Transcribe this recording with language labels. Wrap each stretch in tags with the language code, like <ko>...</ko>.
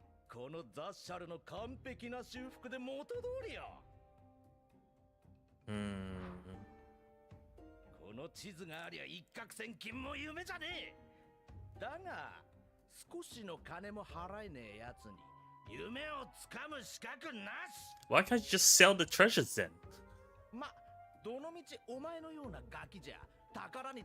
<ja>このザ・シャルの完璧な修復で元通りよ。この地図がありゃ一攫千金も夢じゃねえ。だが少しの金も払えねえやつに夢をつかむ資格なし。</ja> <en>Why can't you just sell the treasures then?</en> <ja>ま、どのみちお前のようなガキじゃ宝に</ja>